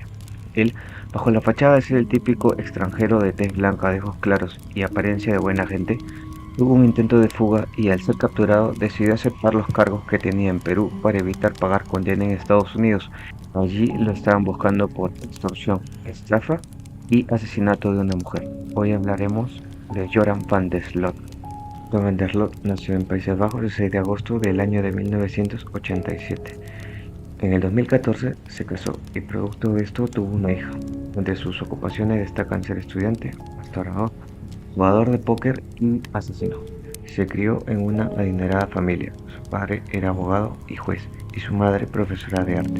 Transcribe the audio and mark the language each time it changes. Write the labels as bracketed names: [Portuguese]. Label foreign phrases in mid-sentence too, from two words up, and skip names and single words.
[Spanish] Él, bajo la fachada de ser el típico extranjero de tez blanca, de ojos claros y apariencia de buena gente, tuvo un intento de fuga y al ser capturado decidió aceptar los cargos que tenía en Perú para evitar pagar condena en Estados Unidos. Allí lo estaban buscando por extorsión, estafa y asesinato de una mujer. Hoy hablaremos de Joran van der Sloot. Joran van der Sloot nació en Países Bajos el 6 de agosto del año de 1987. En el 2014 se casó y producto de esto tuvo una hija. Entre sus ocupaciones destacan ser estudiante, restaurador, jugador de póker y asesino. Se crió en una adinerada familia. Su padre era abogado y juez y su madre profesora de arte.